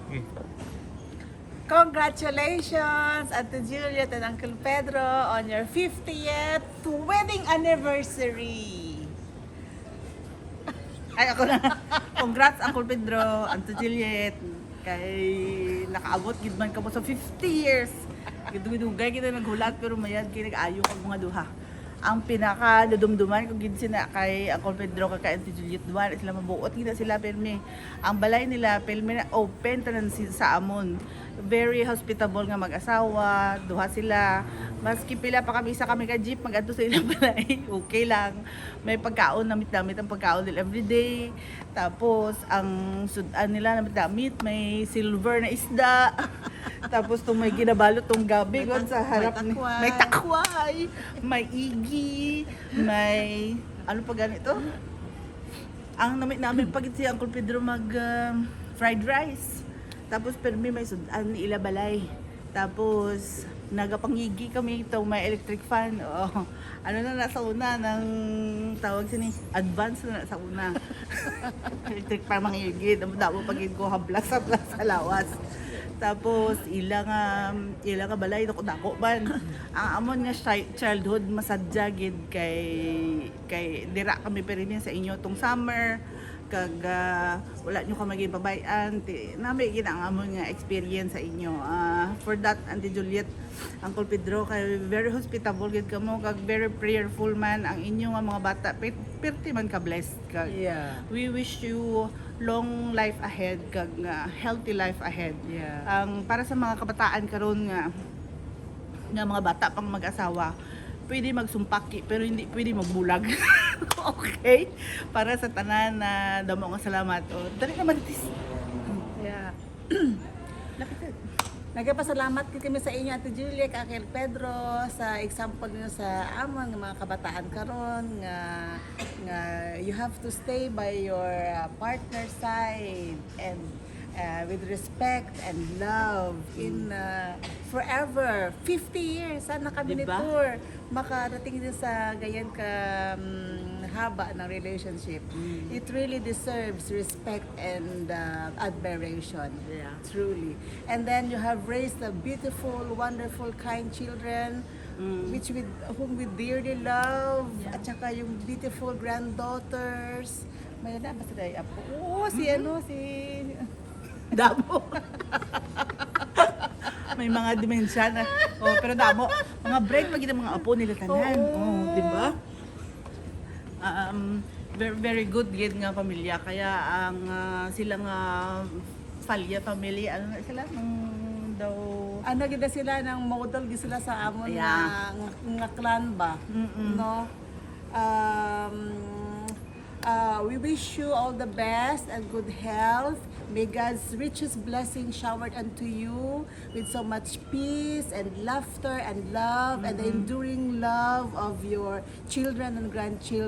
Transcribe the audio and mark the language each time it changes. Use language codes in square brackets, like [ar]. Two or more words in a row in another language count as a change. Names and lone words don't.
[hil] Sige. [en] Congratulations, Ate Juliet and Uncle Pedro, on your 50th wedding anniversary. [hil] Ay, ako na. [en] Congrats, Uncle Pedro, Auntie Juliet. [hil] Kay nakaabot gid man kamo sa 50 years. Gidugay kita naghulat pero mayad kay nag-ayo kag mga duha. Ang pinaka dudumduman ko gid sina kay Uncle Pedro kag kay Auntie Juliet duha sila mabuot gid sila permi. Ang balay nila permi na open tanan sa amon. [en] Very hospitable [hil] nga mag-asawa, duha sila. Maski pila pa kami isa kami ka jeep magadto sa ilang balay, okay lang. May pagkaon namit-namit ang pagkaon nila everyday. Tapos ang sudan nila namit-namit may silver na isda. Tapos tong may ginabalot tong gabi god sa harap ni may takway, may igi, may ano pa ganito? Ang namit namin pag si Uncle Pedro mag [en] fried rice. [hil] Tapos permi may sudan ni ila balay. Tapos nagapangigi kami ito may [en] electric fan. [hil] Oh, ano na nasa una ng tawag sini advance na sa una. [en] Electric fan [hil] mangigi damo pagid ko hablas sa lawas. Tapos ilang balay dako man. Ang amon nga childhood masadya gid kay dira kami permi sa inyo tong summer kag wala nyo ka maging pabayan nami gid ang amon nga experience sa inyo [en] for that [hil] Auntie Juliet, Uncle Pedro kay [en] very hospitable [hil] gid kamo kag [en] very prayerful [hil] man ang inyo nga mga bata perti man ka blessed kag [en] we wish you long life ahead [hil] kag [en] healthy life ahead. [hil] Ang para sa mga kabataan karon nga mga bata pang mag-asawa pwede magsumpaki pero hindi pwede magbulag. Okay? Para sa tanan na damo nga salamat. O, dali naman tis. Yeah. Lapit. Nagpasalamat kami sa inyo, Ate Juliet, Uncle Pedro, sa example niyo sa amon ng mga kabataan karon nga [en] you have to stay by your partner side and with respect and love in forever 50 years [tl] sana kami Diba? tour makarating din sa ganyan ka haba ng relationship. [en] It really deserves respect and admiration. Truly. And then you have raised a beautiful, wonderful, kind children whom we dearly love. [tl] At saka yung beautiful granddaughters. [hil] May na basta day apo. Oo, si Damo. May mga dimensya na. Oh, pero damo, mga break pag mga apo nila tanan. Oh, di ba? [en] Very, very good [hil] gid nga pamilya kaya ang silang Falya family ano na sila ng daw ano gid sila ng model gid sila sa amon nga clan ba. No? [en] We wish you all the best and good health. May God's richest blessing showered unto you with so much peace and laughter and love and the enduring love of your children and grandchildren.